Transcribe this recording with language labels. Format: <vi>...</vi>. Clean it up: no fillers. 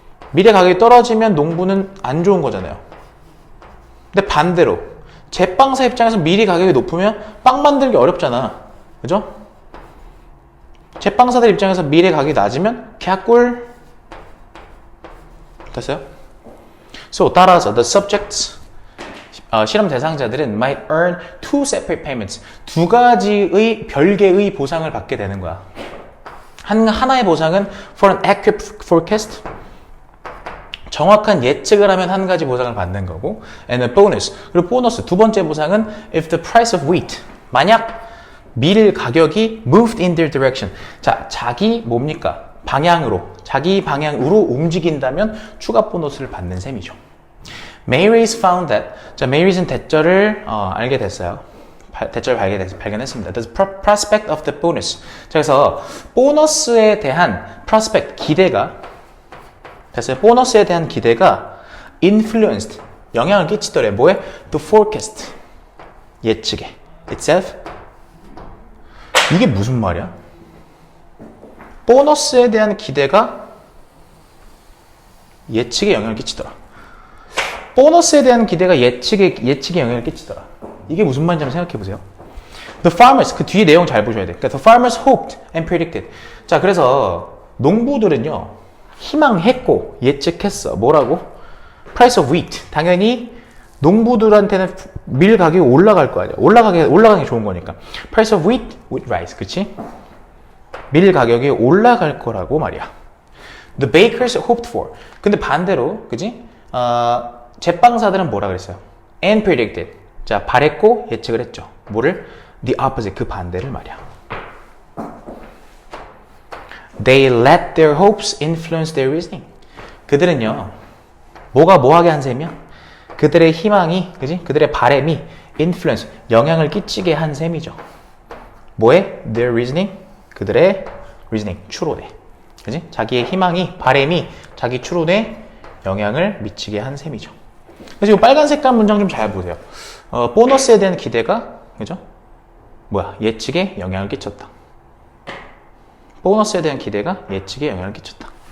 <ko>밀의 가격이 떨어지면 농부는 안 좋은 거잖아요. 근데 반대로 제빵사 입장에서 밀의 가격이 높으면 빵 만들기 어렵잖아. 그죠? 제빵사들 입장에서 밀의 가격이 낮으면 개꿀. 됐어요?</ko> <en>So,</en> <ko>따라서</ko> <en>the subjects</en> <ko>실험 대상자들은</ko> <en>might earn two separate payments.</en> <ko>두 가지의 별개의 보상을 받게 되는 거야. 하나의 보상은</ko> <en>for an accurate forecast.</en> <ko>정확한 예측을 하면 한 가지 보상을 받는 거고,</ko> <en>and a bonus.</en> <ko>그리고 보너스 두 번째 보상은</ko> <en>if the price of wheat.</en> <ko>만약 밀 가격이</ko> <en>moved in their direction.</en> <ko>자, 자기 방향으로 움직인다면 추가 보너스를 받는 셈이죠.</ko> <en>Mayrace found that.</en> <ko>자, Mayrace는 대절을 알게 됐어요. 대절 발견했습니다.</ko> <en>The prospect of the bonus.</en> <ko>자, 그래서 보너스에 대한 prospect 기대가 됐어요. 보너스에 대한 기대가 influenced 영향을 끼치더래. 뭐에?</ko> <en>The forecast</en> <ko>예측에</ko> <en>itself.</en> <ko>이게 무슨 말이야? 보너스에 대한 기대가 예측에 영향을 끼치더라. 보너스에 대한 기대가 예측에 영향을 끼치더라. 이게 무슨 말인지 한번 생각해 보세요.</ko> <en>The farmers,</en> <ko>그 뒤에 내용 잘 보셔야 돼. 그러니까</ko> <en>the farmers hoped and predicted.</en> <ko>자, 그래서 농부들은요, 희망했고 예측했어. 뭐라고?</ko> <en>Price of wheat.</en> <ko>당연히 농부들한테는 밀 가격이 올라갈 거 아니야. 올라가는 게 좋은 거니까.</ko> <en>Price of wheat would rise.</en> <ko>그치? 밀 가격이 올라갈 거라고 말이야.</ko> <en>The bakers hoped for.</en> <ko>근데 반대로, 그지? 제빵사들은 뭐라 그랬어요?</ko> <en>And predicted.</en> <ko>자, 바랬고 예측을 했죠. 뭐를?</ko> <en>The opposite,</en> <ko>그 반대를 말이야.</ko> <en>They let their hopes influence their reasoning.</en> <ko>그들은요, 뭐가 뭐하게 한 셈이야? 그들의 희망이, 그지? 그들의 바램이 influence, 영향을 끼치게 한 셈이죠. 뭐에?</ko> <en>Their reasoning,</en> <ko>그들의</ko> <en>reasoning,</en> <ko>추론에. 그지? 자기의 희망이, 바램이 자기 추론에 영향을 미치게 한 셈이죠. 그래서 이 빨간 색깔 문장 좀 잘 보세요. 보너스에 대한 기대가, 그죠? 뭐야? 예측에 영향을 끼쳤다. 보너스에 대한 기대가 예측에 영향을 끼쳤다.</ko>